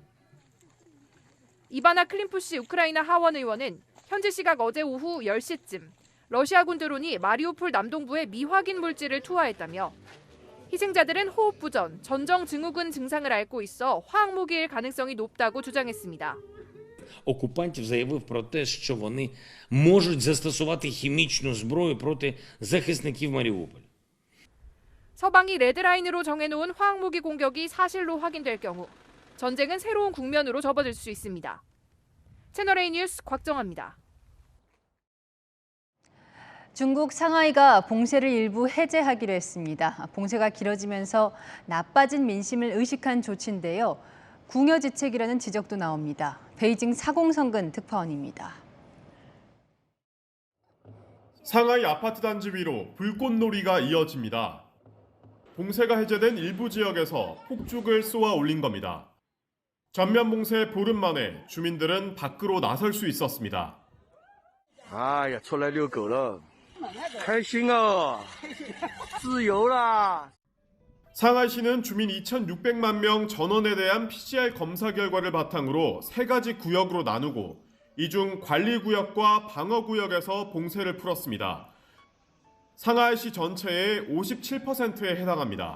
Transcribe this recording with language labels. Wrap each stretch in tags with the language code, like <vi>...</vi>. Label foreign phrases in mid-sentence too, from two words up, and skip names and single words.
<ko>이바나 클림푸시 우크라이나 하원 의원은 현지 시각 어제 오후 10시쯤 러시아군 드론이 마리우폴 남동부에 미확인 물질을 투하했다며 희생자들은 호흡부전, 전정 증후군 증상을 앓고 있어 화학무기일 가능성이 높다고 주장했습니다.</ko> <uk>Окупантів заявив про те, що вони можуть застосувати хімічну зброю проти захисників Маріуполя.</uk> <ko>서방이 레드라인으로 정해놓은 화학무기 공격이 사실로 확인될 경우 전쟁은 새로운 국면으로 접어들 수 있습니다. 채널A 뉴스 곽정아입니다. 중국 상하이가 봉쇄를 일부 해제하기로 했습니다. 봉쇄가 길어지면서 나빠진 민심을 의식한 조치인데요. 궁여지책이라는 지적도 나옵니다. 베이징 사공성근 특파원입니다. 상하이 아파트 단지 위로 불꽃놀이가 이어집니다. 봉쇄가 해제된 일부 지역에서 폭죽을 쏘아 올린 겁니다. 전면 봉쇄 보름 만에 주민들은 밖으로 나설 수 있었습니다.</ko> <zh>哎呀，出来遛狗了，开心哦，自由啦！</zh> <ko>상하이시는 주민 2,600만 명 전원에 대한 PCR 검사 결과를 바탕으로 3가지 구역으로 나누고 이 중 관리구역과 방어구역에서 봉쇄를 풀었습니다. 상하이시 전체의 57%에 해당합니다.</ko>